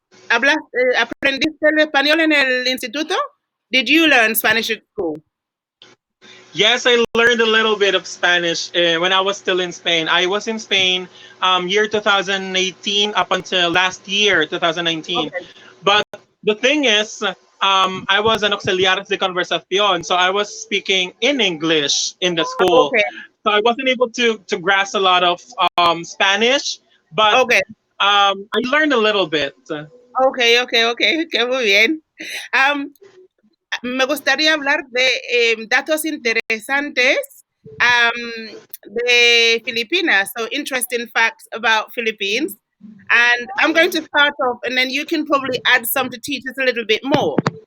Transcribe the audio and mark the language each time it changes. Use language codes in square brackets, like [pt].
[es] ¿Aprendiste el español en el instituto? [en] Did you learn Spanish at school? Yes, I learned a little bit of Spanish when I was still in Spain. I was in Spain year 2018 up until last year, 2019. Okay. But the thing is, I was an auxiliares de conversación, so I was speaking in English in the school. Okay. So I wasn't able to grasp a lot of Spanish, but Okay. I learned a little bit. [es] Okay. Que muy bien. Me gustaría hablar de datos interesantes de Filipinas. [en] So interesting facts about Philippines. And I'm going to start off, and then you can probably add some to teach us a little bit more.